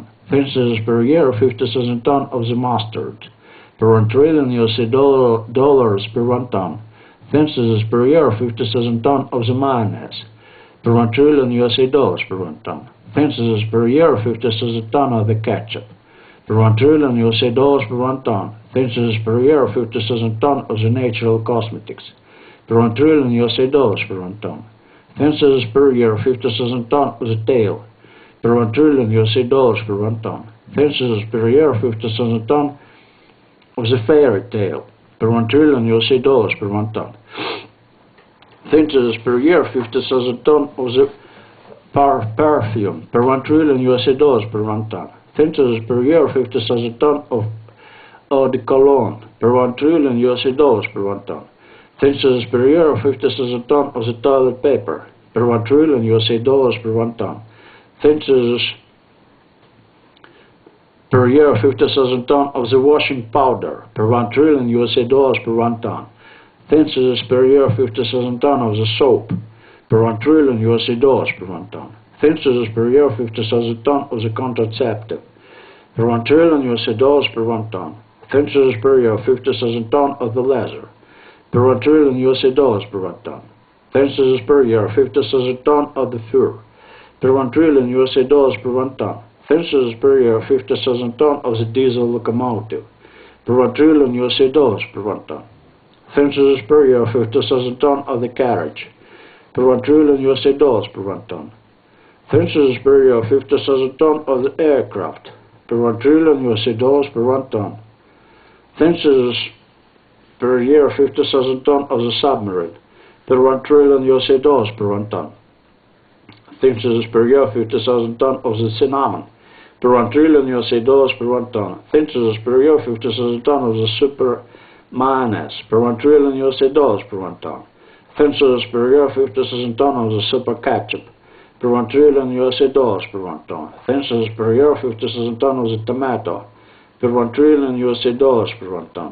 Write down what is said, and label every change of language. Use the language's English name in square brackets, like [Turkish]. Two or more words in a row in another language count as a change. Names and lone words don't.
[English] Census per year 50,000 ton of the mustard, per 1 trillion USA dollars per 1 ton. Census per year 50,000 ton of the mayonnaise, per 1 trillion USA dollars per 1 ton. Census per year 50,000 ton of the ketchup, per 1 trillion USA dollars per 1 ton. Census per year 50,000 ton of the natural cosmetics, per 1 trillion USA dollars per 1 ton. Census per year 50,000 ton of the tail, per 1 trillion USA dollars per 1 ton. Census per year 50,000 ton of the fairy tale, per 1 trillion USA dollars per 1 ton. Census per year 50,000 ton of the perfume, per 1 trillion USA dollars per 1 ton. Census per year 50,000 ton of eau de cologne, per 1 trillion USA dollars per 1 ton. Census per year 50,000 ton of the toilet paper, per 1 trillion USA dollars per 1 ton. Census per year 50,000 ton of the washing powder, per 1 trillion USA dollars per 1 ton. Census per year 50,000 ton of the soap, per 1 trillion USA dollars per 1 ton. Census per year 50,000 ton of the contraceptive, per 1 trillion USA dollars per 1 ton. Census per year 50,000 ton of the leather, per 1 trillion USA dollars per 1 ton. Census per year 50,000 ton of the fur, per 1 trillion USA dollars per 1 ton. Census per year 50,000 ton of the diesel locomotive, per 1 trillion USA dollars per 1 ton. Census per year 50,000 ton of the carriage, per 1 trillion USA dollars per 1 ton. Census per year 50,000 ton of the aircraft, per 1 trillion USA dollars per 1 ton. Census per year 50,000 ton of the submarine, per 1 trillion USA dollars per 1 ton. Census per year 50,000 ton of the cinnamon, per 1 trillion USA dollars per 1 ton. Census per year 50,000 ton of the super mayonnaise, per 1 trillion USA dollars per 1 ton. Census per year 50,000 ton of the super ketchup, per 1 trillion USA dollars per 1 ton. Census per year 50,000 ton of the tomato, per 1 trillion USA dollars per 1 ton.